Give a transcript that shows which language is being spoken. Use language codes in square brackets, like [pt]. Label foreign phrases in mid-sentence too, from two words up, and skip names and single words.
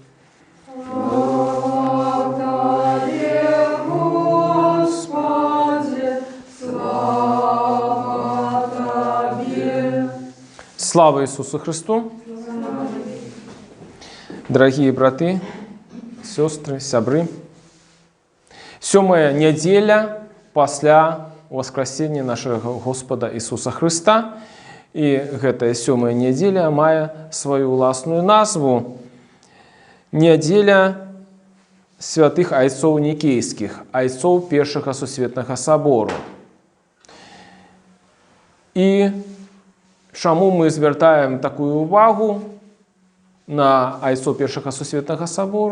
[be] Слава Ісусу Христу! Дорогие браты, сестры, сябры, 7-я неделя пасля [ru] воскресения нашего [be] Господа Ісуса Христа. І гэтая 7-я неделя мае свою уласную назву. Неделя святых айцоў Никейских, айцоў Першага Сусветнага Собору. І чаму мы звяртаем такую увагу на айцоў Першага Сусветнага Собору?